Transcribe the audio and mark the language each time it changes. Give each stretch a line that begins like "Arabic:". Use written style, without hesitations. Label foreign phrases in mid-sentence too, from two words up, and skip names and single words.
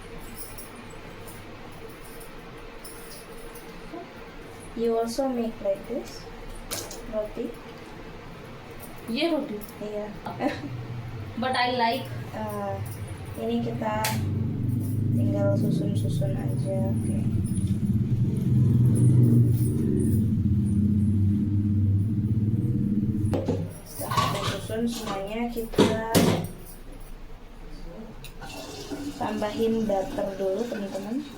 English: You also make like this roti?
Hindi: ये रोटी
Indonesian: Iya.
English: but I like
Indonesian: Ini kita tinggal susun-susun aja. Oke. Setelah kita susun semuanya, kita tambahin butter dulu, teman-teman.